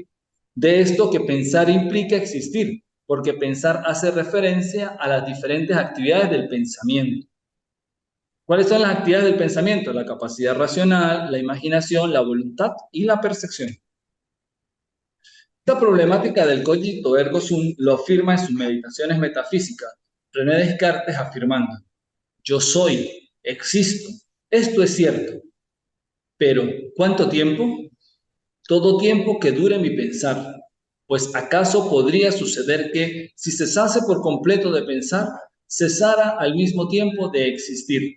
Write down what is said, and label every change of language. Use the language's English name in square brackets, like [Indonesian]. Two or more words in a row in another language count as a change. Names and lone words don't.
[Spanish] De esto que pensar implica existir, porque pensar hace referencia a las diferentes actividades del pensamiento. ¿Cuáles son las actividades del pensamiento? La capacidad racional, la imaginación, la voluntad y la percepción. Esta problemática del [Latin] cogito ergo sum [Spanish] lo afirma en sus meditaciones metafísicas René Descartes afirmando: yo soy, existo, esto es cierto, pero ¿cuánto tiempo? Todo tiempo que dure mi pensar, pues acaso podría suceder que, si cesase por completo de pensar, cesara al mismo tiempo de existir.